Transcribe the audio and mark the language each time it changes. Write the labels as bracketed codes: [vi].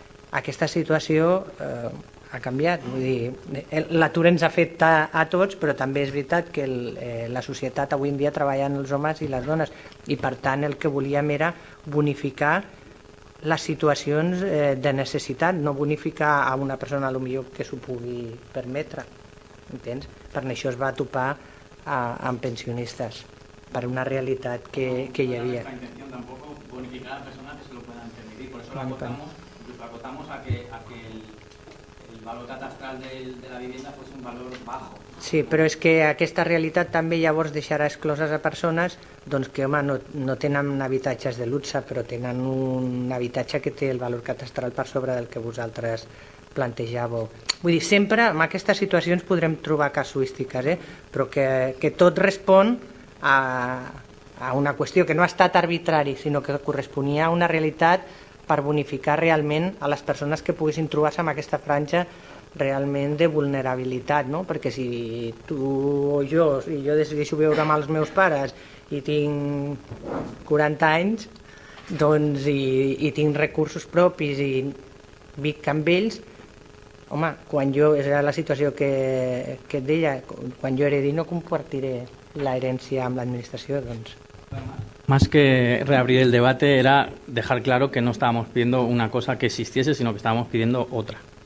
[ca] Aquesta situació ha canviat, vull dir, l'atur ens afecta a tots, però també és veritat que la societat avui en dia treballen els homes i les dones i per tant el que volíem era bonificar les situacions de necessitat, no bonificar a una persona potser que s'ho pugui permetre, entens? Per això es va topar amb pensionistes, per una realitat que hi havia. [es] La intención tampoco bonificar a personas que se lo puedan permitir, por eso lo acotamos a que el valor catastral de la vivienda fuese un valor bajo. [ca] Sí, però és que aquesta realitat també llavors deixarà excloses a persones que no tenen habitatges de luxe, però tenen un habitatge que té el valor catastral per sobre del que vosaltres plantejàveu. Vull dir, sempre en aquestes situacions podrem trobar casuístiques, però que tot respon a una qüestió que no ha estat arbitrari, sinó que corresponia a una realitat per bonificar realment a les persones que poguessin trobar-se en aquesta franja realment de vulnerabilitat, perquè si tu o jo decideixo viure amb els meus pares i tinc 40 anys i tinc recursos propis i vic amb ells, home, quan jo, era la situació que et deia, quan jo heredi no compartiré la herència amb l'administració, [es] Más que reabrir el debate era dejar claro que no estábamos pidiendo una cosa que existiese, sino que estábamos pidiendo otra.